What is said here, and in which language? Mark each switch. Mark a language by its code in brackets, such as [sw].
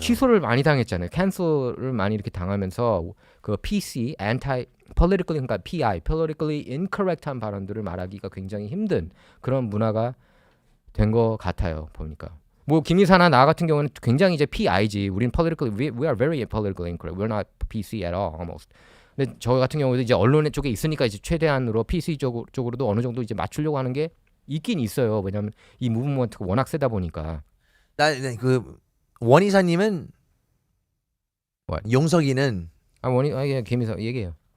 [ko] 취소를 많이 당했잖아요. 캔슬을 많이 이렇게 당하면서 그 PC, politically 그러니까 PI, politically incorrect한 발언들을 말하기가 굉장히 힘든 그런 문화가 된 것 같아요. 보니까. 뭐 김이사나 나 같은 경우는 굉장히 이제 PI지. 우린 [en] politically we are very politically incorrect. We're not PC at all almost. [ko] 근데 저 같은 경우도 이제 언론 쪽에 있으니까 이제 최대한으로 PC 쪽으로도 어느 정도 이제 맞추려고 하는 게 있긴 있어요. 왜냐하면 이 무브먼트가 워낙 세다 보니까. 나그 원이사님은 [en] What? [ko] 용석이는 예, 김이사 얘기해요.